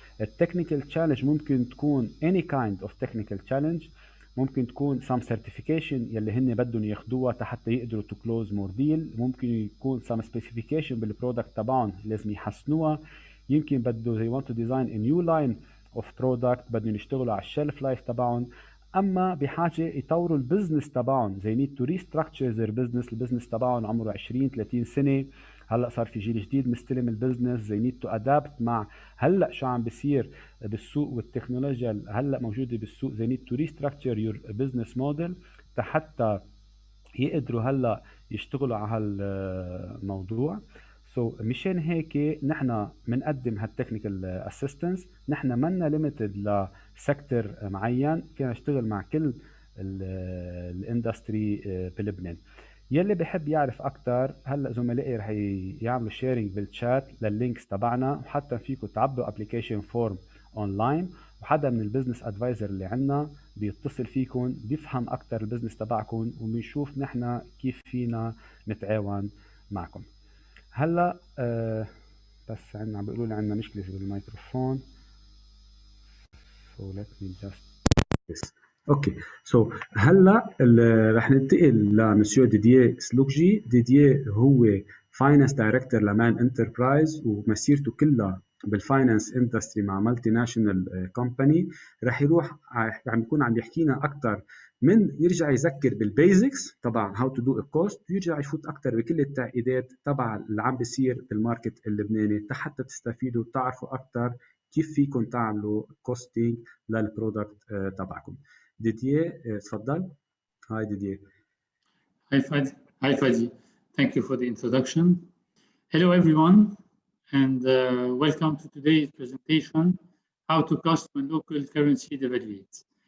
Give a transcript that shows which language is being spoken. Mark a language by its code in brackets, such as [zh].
[ar] التكنيكال تشالنج ممكن تكون [en] any kind of technical challenge، [ar] ممكن تكون [en] some certification [ar] يلي هن بدهم ياخدوها حتى يقدروا [en] to close more deal، [ar] ممكن يكون [en] some specification [ar] بالبرودكت تبعهم لازم يحسنوها، يمكن بده [en] they want to design a new line of product [ar] بدهم يشتغلوا على الشيلف لايف تبعهم، اما بحاجه يطوروا البزنس تبعهم [en] they need to restructure their business. [ar] البزنس تبعهم عمره 20-30 سنه، هلا صار في جيل جديد مستلم البزنس [en] they need to adapt [ar] مع هلا شو عم بيصير بالسوق والتكنولوجيا هلا موجوده بالسوق. [en] they need to restructure your business model [ar] حتى يقدروا هلا يشتغلوا على هالموضوع. مشان هيك نحن بنقدم هالتكنيكال اسيستنس. نحن منا ليميتد لسيكتور معين، فينا نشتغل مع كل الاندستري بلبنان. يلي بحب يعرف اكثر هلا زملائي رح يعملوا شيرنج بالشات لللينكس تبعنا، وحتى فيكم تعبوا ابلكيشن فورم اونلاين وحدا من البزنس ادفايزر اللي عندنا بيتصل فيكم بيفهم اكثر البزنس تبعكم وبنشوف نحن كيف فينا نتعاون معكم. هلا بس عم بيقولوا لي عندنا مشكله بالميكروفون. [en] So let me just okay. [ar] هلا رح ننتقل لمسيو ديديه سلوكجي. ديديه هو فاينانس دايركتور لمان انتربرايز ومسيرته كلها بالفاينانس اندستري مع مالتي ناشونال كومباني. رح يروح عم يكون عم يحكينا اكثر من يرجع يذكر بالبيزكس طبعا [en] how to do a cost, [ar] ويرجع يفوت اكثر بكل التعقيدات تبع اللي عم بيصير بالماركت اللبناني حتى تستفيدوا وتعرفوا اكثر كيف فيكم تعملوا كوستينج للبرودكت تبعكم. Didier, تفضل. [en] Hi Didier. Hi Fadi. Thank you for the introduction. Hello everyone, and welcome to today's presentation, How to Cost When Local Currency Devaluates.